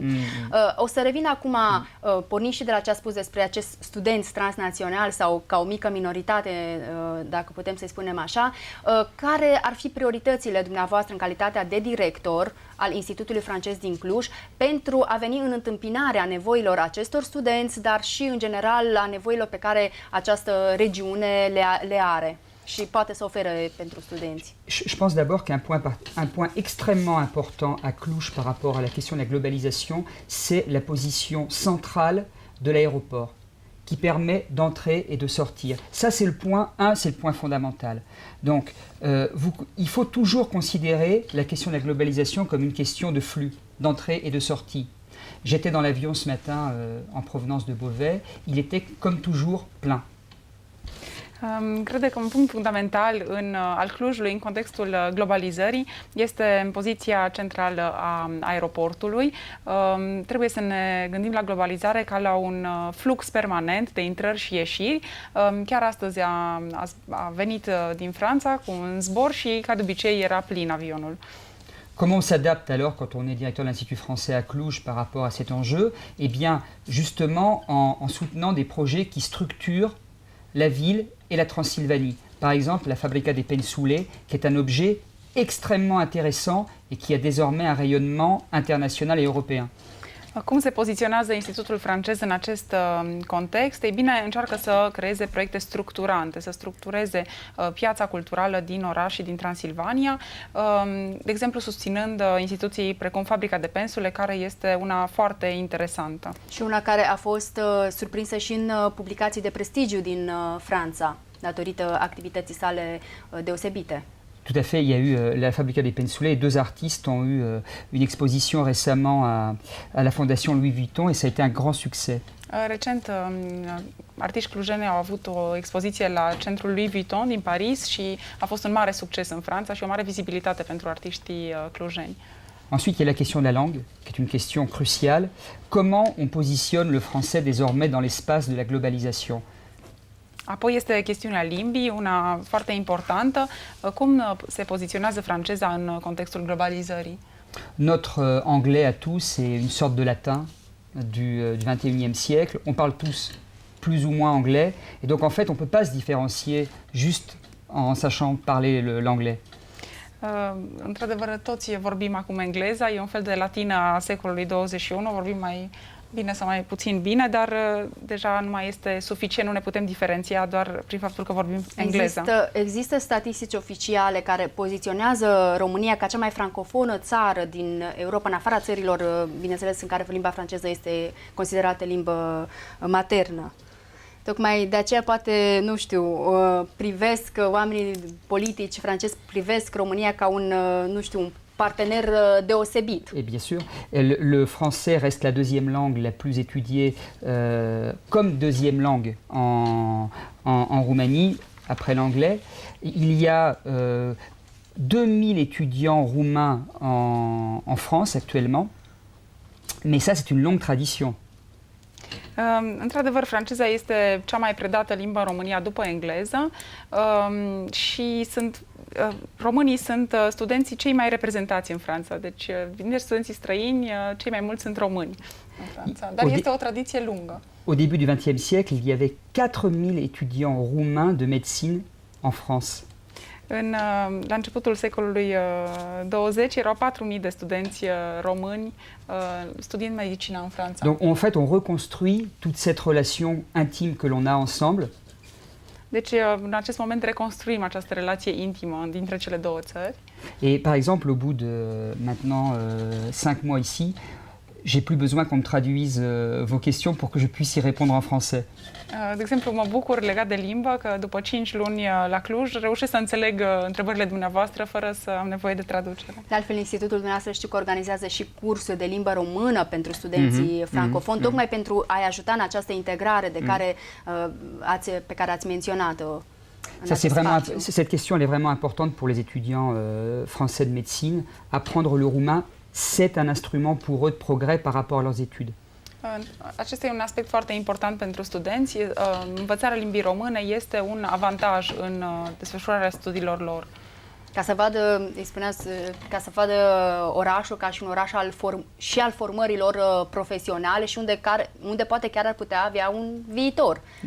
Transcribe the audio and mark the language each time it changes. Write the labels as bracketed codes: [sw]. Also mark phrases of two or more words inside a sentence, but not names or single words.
[ro] O să revin acum, pornind și de la ce a spus despre acest studenți transnațional sau ca o mică minoritate, dacă putem să-i spunem așa, care ar fi prioritățile dumneavoastră în calitatea de director al Institutului Francez din Cluj pentru a veni în întâmpinarea nevoilor acestor studenți, dar și în general a nevoilor pe care această regiune le are și poate să ofere pentru studenți? [fr] Je pense d'abord qu'un point extrêmement important à Cluj par rapport à la question de la globalisation, c'est la position centrale de l'aéroport, qui permet d'entrer et de sortir. Ça, c'est le point 1, c'est le point fondamental. Donc, il faut toujours considérer la question de la globalisation comme une question de flux, d'entrée et de sortie. J'étais dans l'avion ce matin en provenance de Beauvais, il était comme toujours plein. [ro] Cred că un punct fundamental al Clujului în contextul globalizării este în poziția centrală a aeroportului. Trebuie să ne gândim la globalizare ca la un flux permanent de intrări și ieșiri. Chiar astăzi a venit din Franța cu un zbor și, ca de obicei, era plin avionul. [fr] Comment on s'adapte alors quand on est directeur de l'Institut français à Cluj par rapport à cet enjeu? Eh bien, justement en soutenant des projets qui structurent la ville et la Transylvanie. Par exemple, la Fabrica de Pensoulé, qui est un objet extrêmement intéressant et qui a désormais un rayonnement international et européen. [ro] Cum se poziționează Institutul francez în acest context? Ei bine, încearcă să creeze proiecte structurante, să structureze piața culturală din oraș și din Transilvania, de exemplu susținând instituții precum Fabrica de Pensule, care este una foarte interesantă. Și una care a fost surprinsă și în publicații de prestigiu din Franța, datorită activității sale deosebite. [fr] Tout à fait, il y a eu la Fabrica de Pensoulé et 2 artistes ont eu une exposition récemment à la Fondation Louis Vuitton et ça a été un grand succès. [ro] Recent, artiști clujeni au avut o expoziție la centrul Louis Vuitton din Paris și a fost un mare succes în Franța și o mare vizibilitate pentru artiștii clujeni. [fr] Ensuite, il y a la question de la langue, qui est une question cruciale. Comment on positionne le français désormais dans l'espace de la globalisation? [ro] Apoi este chestiunea limbii, una foarte importantă. Cum se poziționează franceza în contextul globalizării? [fr] Notre anglais à tous, c'est une sorte de latin du 21e siècle. On parle tous plus ou moins anglais. Et donc, en fait, on ne peut pas se différencier juste en sachant parler l'anglais. [ro] Într-adevăr, toți vorbim acum engleza, e un fel de latină a secolului 21, vorbim mai bine sau mai puțin bine, dar deja nu mai este suficient, nu ne putem diferenția doar prin faptul că vorbim engleza. Există statistici oficiale care poziționează România ca cea mai francofonă țară din Europa, în afara țărilor, bineînțeles, în care limba franceză este considerată limbă maternă. Tocmai de aceea poate, nu știu, privesc oamenii politici francezi, privesc România ca un, nu știu, un partener deosebit. [fr] Et bien sûr, le français reste la deuxième langue la plus étudiée comme deuxième langue en Roumanie, après l'anglais. Il y a 2000 étudiants roumains en France actuellement, mais ça c'est une longue tradition. [ro] Într-adevăr, franceza este cea mai predată limbă în România după engleză și românii sunt studenții cei mai reprezentați în Franța. Deci, dintre studenții străini, cei mai mulți sunt români în Franța. Dar este o tradiție lungă. [fr] Au début du XXe siècle, il y avait 4000 étudiants roumains de médecine en France. [ro] La începutul secolului 20 erau 4.000 de studenți români studiind medicina în Franța. [fr] Donc en fait, on reconstruit toute cette relation intime que l'on a ensemble. [ro] Deci în acest moment reconstruim această relație intimă dintre cele două țări. [fr] Et par exemple, au bout de maintenant 5 mois ici, j'ai plus besoin qu'on me traduise vos questions pour que je puisse y répondre en français. [ro] De exemplu, mă bucur legat de limbă că după 5 luni la Cluj reușesc să înțeleg întrebările dumneavoastră fără să am nevoie de traducere. De altfel, institutul dumneavoastră știu că organizează și cursuri de limbă română pentru studenții francofoni, tocmai pentru a-i ajuta în această integrare de care, pe care ați menționat-o. [fr] Cette question elle est vraiment importante pour les étudiants français de médecine. Apprendre le roumain, c'est un instrument pour eux de progrès par rapport à leurs études. [ro] Acesta e un aspect foarte important pentru studenți. Învățarea limbii române este un avantaj în desfășurarea studiilor lor. Ca să vadă, îi spuneați, ca să vadă orașul ca și un oraș al formărilor profesionale și unde poate chiar ar putea avea un viitor.